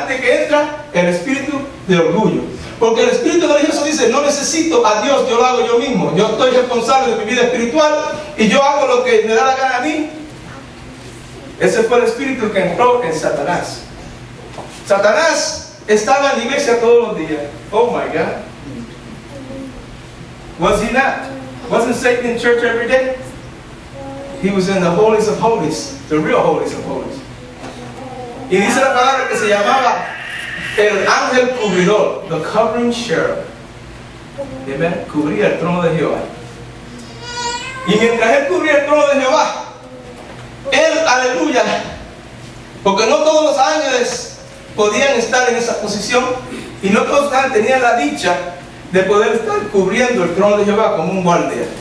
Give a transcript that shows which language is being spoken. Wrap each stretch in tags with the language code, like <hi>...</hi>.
<es>Antes que entra, el espíritu de orgullo. Porque el espíritu religioso dice, no necesito a Dios, yo lo hago yo mismo. Yo estoy responsable de mi vida espiritual y yo hago lo que me da la gana a mí. Ese fue el espíritu que entró en Satanás. Satanás estaba en la iglesia todos los días.</es> <en>Oh my God. Was he not? Wasn't Satan in church every day? He was in the holies of holies, the real holies of holies.</en> <es>Y dice la palabra que se llamaba el ángel cubridor,</es> <en>the covering cherub.</en> <es>Amen. Cubría el trono de Jehová. Y mientras él cubría el trono de Jehová, él, aleluya, porque no todos los ángeles podían estar en esa posición y no todos los ángeles tenían la dicha de poder estar cubriendo el trono de Jehová como un guardia.</es>